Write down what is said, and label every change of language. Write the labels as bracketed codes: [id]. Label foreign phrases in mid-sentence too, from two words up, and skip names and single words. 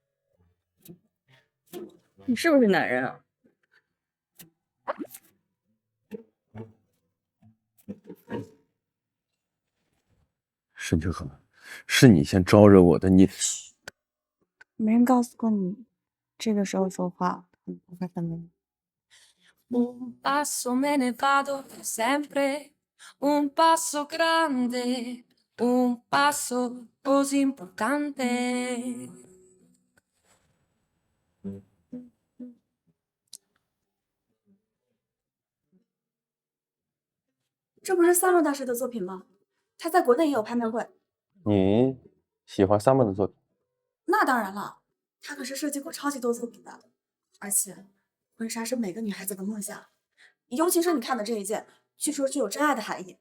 [zh] 你是不是男人啊？沈清河，是你先招惹我的，你。没人告诉过你，这个时候说话很不会分的。 [it] Un passo me ne vado per sempre, un passo grande, un passo così importante. [zh] 这不是萨诺大师的作品吗？他在国内也有拍卖会。你喜欢萨默的作品？那当然了，他可是设计过超级多作品的，而且婚纱是每个女孩子的梦想，尤其是你看的这一件，据说具有真爱的含义。